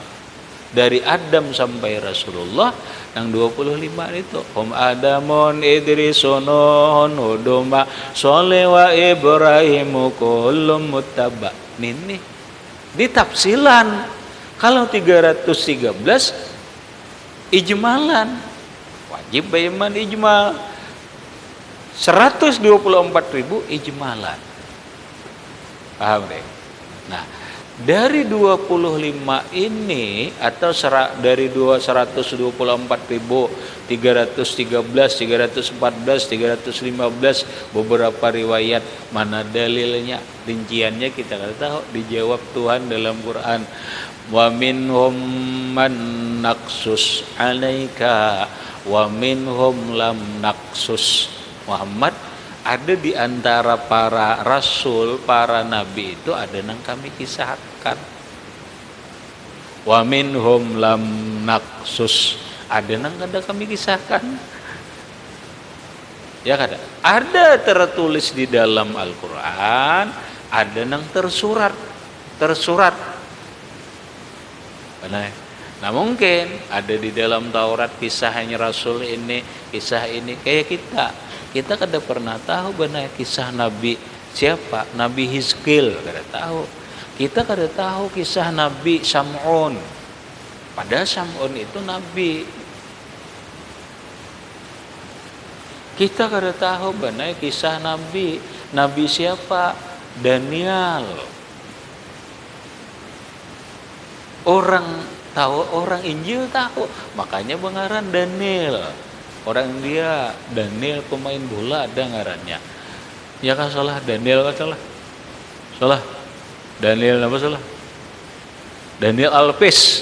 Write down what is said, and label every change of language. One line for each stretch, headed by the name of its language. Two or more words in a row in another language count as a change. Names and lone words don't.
Indonesian: Dari Adam sampai Rasulullah yang 25 itu
Arabic: هم آدم إدريس هود صالح و إبراهيم كلهم متبع.
Indonesian: Ini ditafsilan. Kalau 313 ijmalan, wajib beriman ijmal. 124.000 ijmalan. Paham deh? Nah, dari 25 ini atau dari 124.000, 313, 314, 315 beberapa riwayat mana dalilnya, rinciannya kita nggak tahu. Dijawab Tuhan dalam Quran,
Arabic: ومنهم من نقصص عليك ومنهم لم نقصص.
Indonesian: Muhammad, ada di antara para rasul, para nabi itu ada yang kami kisahkan.
Arabic: ومنهم لم نقصص,
Indonesian: ada yang kada kami kisahkan. Ya kada? Ada tertulis di dalam Al-Qur'an, ada yang tersurat. Benar. Nah, mungkin ada di dalam Taurat kisahnya rasul ini, kisah ini kayak kita kada pernah tahu benar kisah Nabi siapa, Nabi Hizkil kada tahu. Kita kada tahu kisah Nabi Sam'un. Padahal Sam'un itu nabi. Kita kada tahu benar kisah Nabi. Nabi siapa? Daniel. Orang tahu, orang Injil tahu. Makanya bengaran Daniel. Orang dia Daniel pemain bola ada ngarannya. Ya kan salah, Daniel kan salah. Salah. Daniel apa salah? Daniel Alves.